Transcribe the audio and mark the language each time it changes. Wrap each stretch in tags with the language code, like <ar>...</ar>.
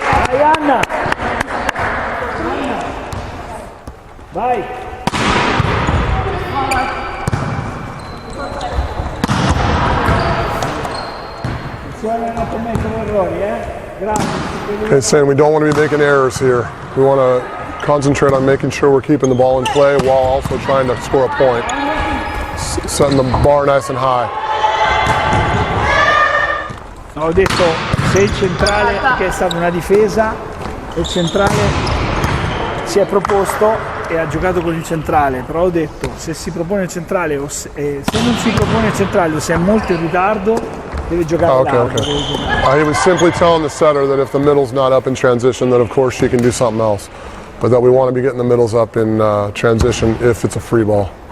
<it>Vai Anna. Vai. Attenzione a non commettere errori, Grazie.</it> <en>Okay, saying we don't want to be making errors here. We want to concentrate on making sure we're keeping the ball in play while also trying to score a point. Setting the bar nice and high.</en> <it>Ho detto se il centrale, che è stata una difesa, il centrale si è proposto e ha giocato con il centrale, però ho detto se si propone il centrale o se non si propone il centrale o se è molto in ritardo deve giocare largo.</it> <en>He was simply telling the setter that if the middle's not up in transition, that of course she can do something else. But that we want to be getting the middles up in transition if it's a free ball.</en>